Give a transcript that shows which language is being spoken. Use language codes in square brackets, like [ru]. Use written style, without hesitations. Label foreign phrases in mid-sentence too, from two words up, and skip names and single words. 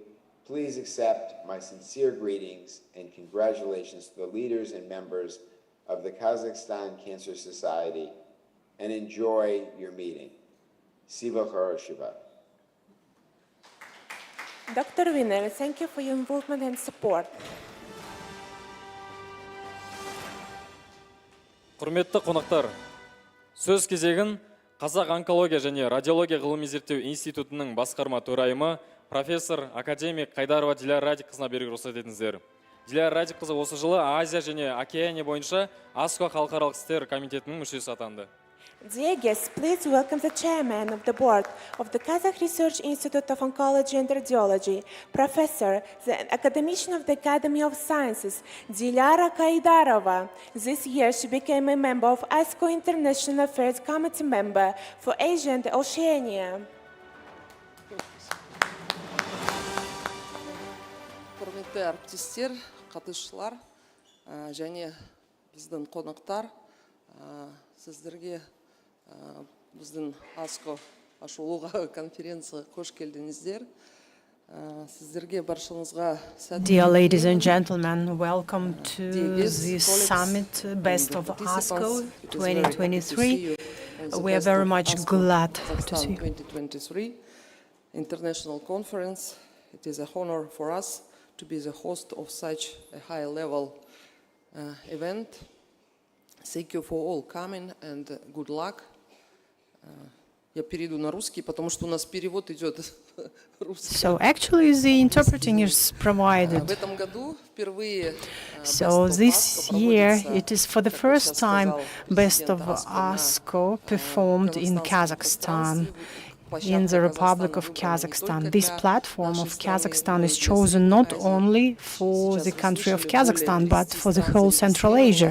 [en] Please accept my sincere greetings and congratulations to the leaders and members of the Kazakhstan Cancer Society, and enjoy your meeting. Siva Khoroshiva. Dr. Wiener, thank you for your involvement and support. [kk] Құрметті қонақтар, сөз кезегін Қазақ онкология және радиология ғылыми зерттеу институтының басқарма төрайымы профессор академик Қайдарова Диляр Радикқызына беруге рұқсат етіңіздер. Диляр Радикқызы осы жылы Азия және Океания бойынша ASCO халықаралық істер комитетінің мүшесі атанды. [en] Dear guests, please welcome the chairman of the board of the Kazakh Research Institute of Oncology and Radiology, Professor, the academician of the Academy of Sciences, Dilara Kaidarova. This year, she became a member of ASCO International Affairs Committee member for Asia and Oceania. [kk] Құрметті әріптестер, қатысушылар және біздің қонақтар, сіздерге біздің ASCO ашылуға конференция қош келдіңіздер. Сіздерге баршаңызға [en] Dear ladies and gentlemen, welcome to this summit, Best of ASCO 2023. We are very much glad to see you. 2023 international conference. It is an honor for us to be the host of such a high-level event. Thank you for all coming and good luck. [ru] Я перейду на русский, потому что у нас перевод идет русский. [en] So actually the interpreting is provided. [ru] В этом году впервые [en] So this year it is for the first time Best of ASCO performed in Kazakhstan, in the Republic of Kazakhstan. This platform of Kazakhstan is chosen not only for the country of Kazakhstan, but for the whole Central Asia.